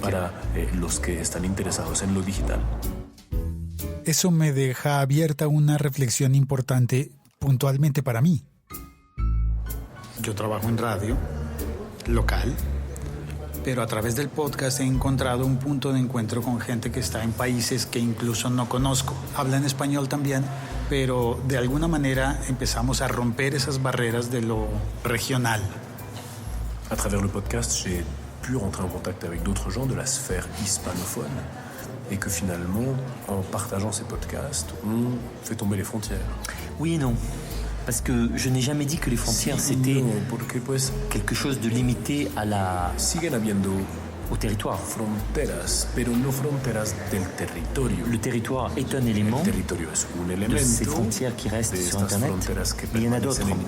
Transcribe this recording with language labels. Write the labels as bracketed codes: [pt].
[es] para los que están interesados en lo digital. Eso me deja abierta una reflexión importante puntualmente para mí. Yo trabajo en radio local, pero a través del podcast he encontrado un punto de encuentro con gente que está en países que incluso no conozco. Hablan español también, pero de alguna manera empezamos a romper esas barreras de lo regional. [fr] À travers le podcast, j'ai pu rentrer en contact avec d'autres gens de la sphère hispanophone et que finalement, en partageant ces podcasts, on fait tomber les frontières. Oui et non. Parce que je n'ai jamais dit que les frontières c'était quelque chose de limité à la... [es] Siguen habiendo [fr] au territoire. [es] Fronteras, pero no fronteras del territorio. [fr] Le territoire est un élément de ces frontières qui restent sur Internet, mais il y en a d'autres.